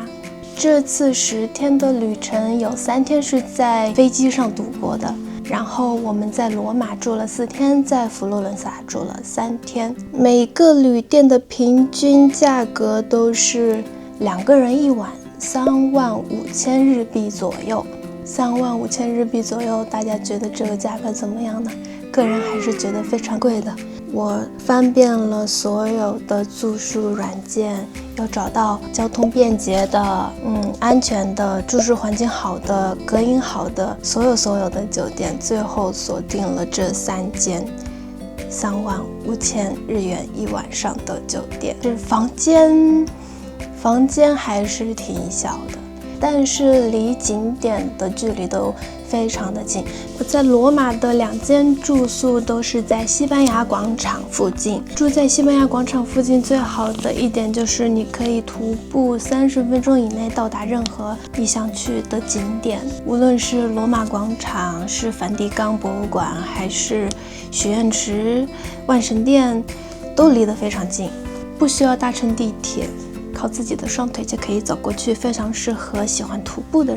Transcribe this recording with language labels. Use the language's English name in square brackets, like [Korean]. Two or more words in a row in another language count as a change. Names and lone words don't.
[Chinese] 這次10天的旅程有3天是在飛機上度過的，然後我們在羅馬住了4天，在佛羅倫薩住了3天。每個旅店的平均價格都是2個人1晚35000日幣左右。35000日幣左右，大家覺得這個價格怎麼樣呢？個人還是覺得非常貴的。我翻遍了所有的住宿軟件，要找到交通便捷的、安全的、住宿環境好的、隔音好的，所有的酒店，最後鎖定了這3間35000日元1晚上的酒店。是房间還是挺小的，但是離景點的距離都非常的近。我在羅馬的2間住宿都是在西班牙廣場附近。住在西班牙廣場附近最好的一點就是你可以徒步30分鐘以內到達任何你想去的景點，無論是羅馬廣場、是梵蒂岡博物館，還是許願池、萬神殿，都離得非常近，不需要搭乘地鐵，靠自己的雙腿就可以走過去，非常適合喜歡徒步的人。